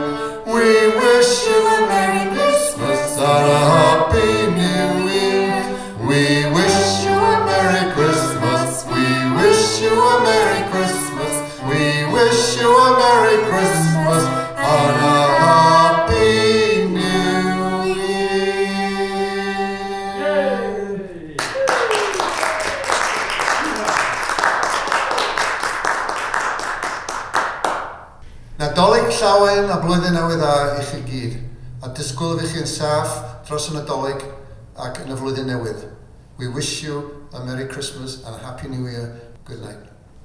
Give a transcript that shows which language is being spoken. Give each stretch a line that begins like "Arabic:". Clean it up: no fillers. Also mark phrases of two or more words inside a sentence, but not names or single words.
English: We wish you a Merry Christmas and a Happy New Year. We wish you a Merry Christmas. We wish you a Merry Christmas. We wish you a Merry Christmas and a Happy New
Welsh: Nadolig llawen a blwyddyn newydd dda i chi gyd, a disgwyl i chi'n saff dros y Nadolig ac yn y flwyddyn newydd.
English: We wish you a Merry Christmas and a Happy New Year. Good night.